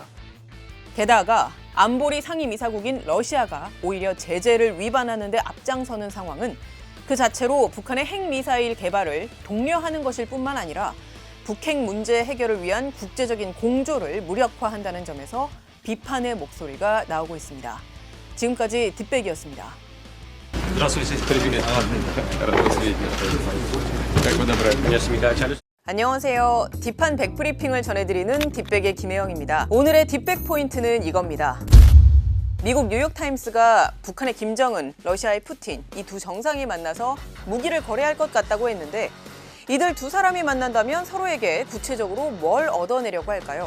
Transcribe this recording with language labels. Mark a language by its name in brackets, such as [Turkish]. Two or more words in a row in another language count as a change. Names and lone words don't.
[Korean] 게다가 안보리 상임이사국인 러시아가 오히려 제재를 위반하는 데 앞장서는 상황은 그 자체로 북한의 핵미사일 개발을 독려하는 것일 뿐만 아니라 북핵 문제 해결을 위한 국제적인 공조를 무력화한다는 점에서 비판의 목소리가 나오고 있습니다. 지금까지 뒷백이었습니다. [Russian] Привет. Рад вас видеть. Как вы добрались? [Korean] 안녕하세요. 딥한 백브리핑을 전해드리는 딥백의 김혜영입니다. 오늘의 딥백 포인트는 이겁니다. 미국 뉴욕타임스가 북한의 김정은, 러시아의 푸틴 이 두 정상이 만나서 무기를 거래할 것 같다고 했는데 이들 두 사람이 만난다면 서로에게 구체적으로 뭘 얻어내려고 할까요?